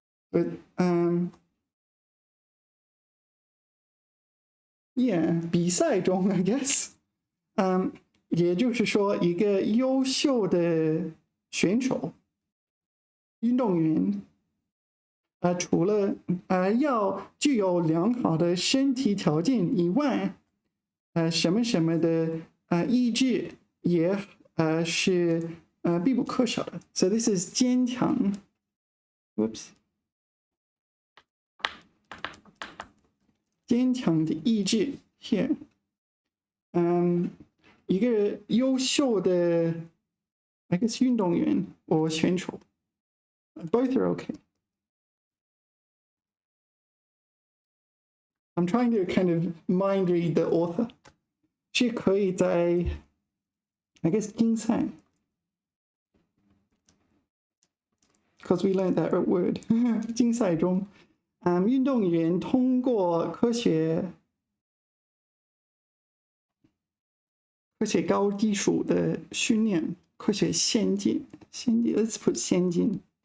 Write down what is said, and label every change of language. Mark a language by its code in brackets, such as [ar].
[en] But yeah, [zh] 比赛中 [en] I guess. [zh] 也就是说，一个优秀的选手、运动员，除了要具有良好的身体条件以外，什么什么的意志也是必不可少的。 [en] So this is 坚强。 Whoops. [zh] 坚强的意志 here。一个优秀的 [en] I guess [zh] 运动员或选手 [en] both are okay. I'm trying to kind of mind read the author. [zh] 是可以在 [en] I guess [zh] 竞赛 [en] because we learned that word [zh] 竞赛中运动员通过科学高技术的训练，科学先进 [en] let's put [zh] 先进。